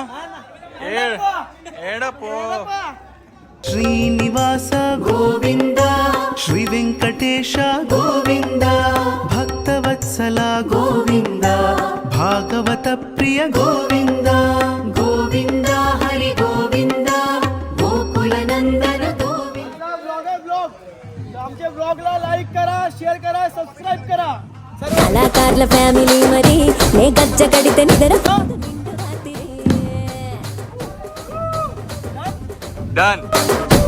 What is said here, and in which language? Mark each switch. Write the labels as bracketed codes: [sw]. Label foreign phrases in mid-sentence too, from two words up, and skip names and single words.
[sa] श्रीनिवास गोविंद श्री वेंकटेश गोविंद भक्तवत्सला गोविंद भागवत प्रिय गोविंद गोविंद हरि गोविंद गोकुल नंदन गोविंद. [mr] आमच्या ब्लॉगला लाईक करा, शेअर करा, सबस्क्राईब करा. [te] కళాకారుల ఫ్యామిలీ మరి నే గజ్జ కడితే నిద్ర [en] डन.